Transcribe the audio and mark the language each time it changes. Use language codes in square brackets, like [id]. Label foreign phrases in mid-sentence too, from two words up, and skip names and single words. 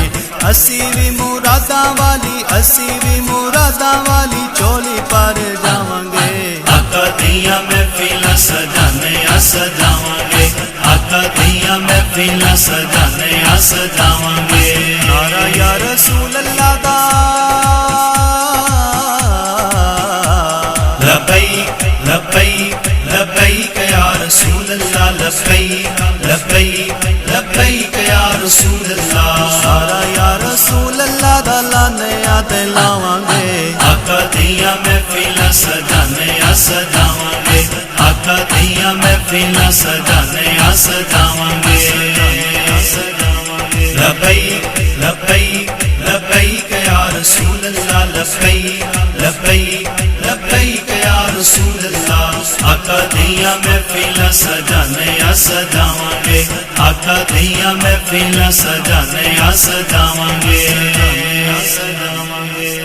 [pa] اسی بھی مراداں والی، اسی بھی مراداں والی چولی پر جاواں گے، آقا دیا محفل سجانے آ سجاواں گے، آقا دیا محفل سجانے آ سجاواں گے. [ar] نعرة يا رسول الله دا لبيك لبيك لبيك يا رسول الله، لبيك لبيك لبيك يا رسول الله. [pa] نعرہ [ar] يا رسول الله [pa] دا لانے آتے لاواں گے، آقا دیا محفل سجانے آ سجاواں گے، آقا دیا محفل سجانے آ سجاواں گے، آ سجاواں گے. [ar] لبيك لبيك لبيك يا رسول الله، لبيك لبيك لبيك يا رسول الله. [pa] آقا دیا محفل سجانے آ سجاواں گے، آقا دیا محفل سجانے آ سجاواں گے، آ سجاواں گے.